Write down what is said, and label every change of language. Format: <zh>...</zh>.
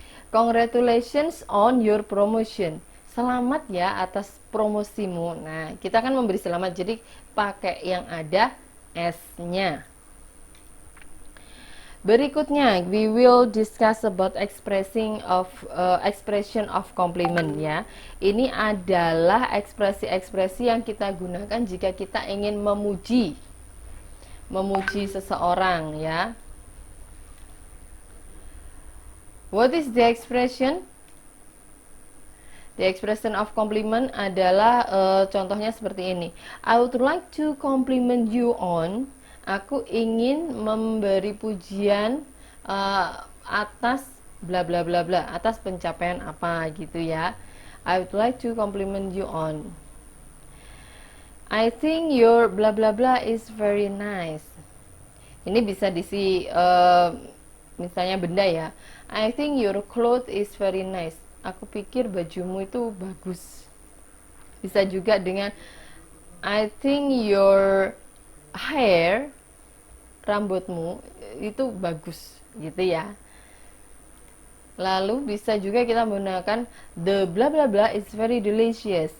<en>Congratulations on your promotion.</en> <id>Selamat ya atas promosimu. Nah, kita kan memberi selamat, jadi pakai yang ada S-nya. Berikutnya,</id> <en>we will discuss about expression of compliment ya.</en> <id>Ini adalah ekspresi-ekspresi yang kita gunakan jika kita ingin memuji seseorang ya.</id> <en>What is the expression? The expression of compliment</en> <id>adalah contohnya seperti ini.</id> <en>I would like to compliment you on.</en> <id>Aku ingin memberi pujian atas bla bla bla bla, atas pencapaian apa gitu ya.</id> <en>I would like to compliment you on. I think your bla bla bla is very nice.</en> <id>Ini bisa diisi misalnya benda ya.</id> <en>I think your clothes is very nice.</en> <id>Aku pikir bajumu itu bagus. Bisa juga dengan</id> <en>I think your hair,</en> <id>rambutmu itu bagus, gitu ya. Lalu bisa juga kita menggunakan</id> <en>the bla bla bla is very delicious.</en>